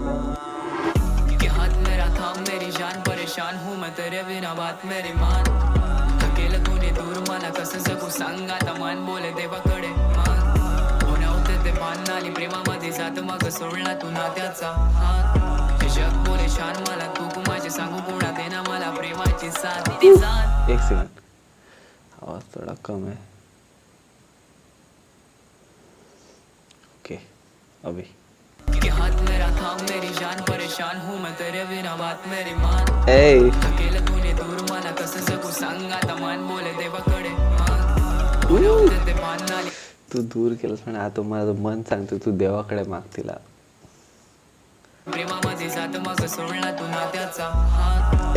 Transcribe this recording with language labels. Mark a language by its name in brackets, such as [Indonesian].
[Hindi] कि हाथ मेरा थाम मेरी जान, परेशान हूँ मैं तेरे बिना, बात मेरी मान. अकेला तूने [Marathi] दूर मला कसं जगू सांग आता, मन बोले देवाकडे मान. पुन्हा होते ते भान आली प्रेमामध्ये जात, मग सोडला तू नात्याचा हात. हे जग बोले शान मला, तू माझे सांगू पुन्हा देना मला प्रेमाची साथ ती जाण. [Hindi] एक सेकंड, आवाज़ थोड़ा कम है। ओके अभी कि हाथ मेरा थाम मेरी जान, परेशान हूँ मैं तेरे बिना, बात मेरी मान. ए [Marathi] अकेला तूने दूर मला कसं जगू सांग आता, मन बोले देवाकडे मान. पुन्हा होते ते भान आली तू दूर केलंस पण आता माझं मन सांगतो तू देवाकडे माग तिला. प्रेमामध्ये जात, मग सोडला तू नात्याचा हात.